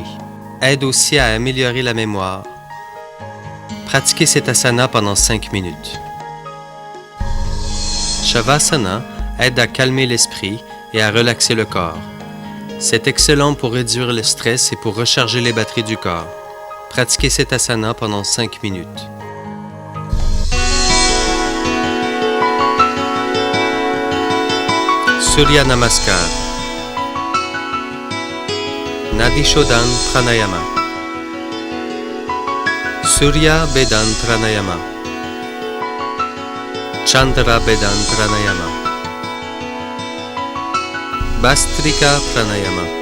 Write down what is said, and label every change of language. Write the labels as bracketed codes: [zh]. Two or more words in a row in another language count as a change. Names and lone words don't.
[fr] Aide aussi à améliorer la mémoire. Pratiquez cet asana pendant 5 minutes. Shavasana aide à calmer l'esprit et à relaxer le corps. C'est excellent pour réduire le stress et pour recharger les batteries du corps. Pratiquez cet asana pendant 5 minutes. [sa] Surya Namaskar. Nadi Shodhan Pranayama. Surya Bedan Pranayama. Chandra Bedan Pranayama. Bhastrika Pranayama.